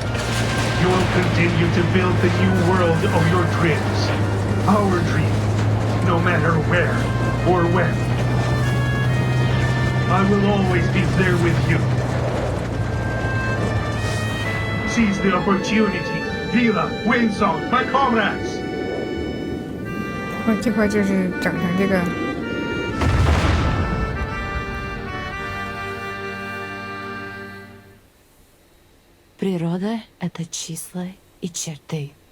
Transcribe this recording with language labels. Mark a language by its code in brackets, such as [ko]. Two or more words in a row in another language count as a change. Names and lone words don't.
[en] You will continue to build the new world of your dreams. Our dream, no matter where or when. I will always be there with you. Seize the opportunity. Vila, Windsong, my comrades! [zh] 这块就是整成这个。 [ru] Природа — это числа и черты.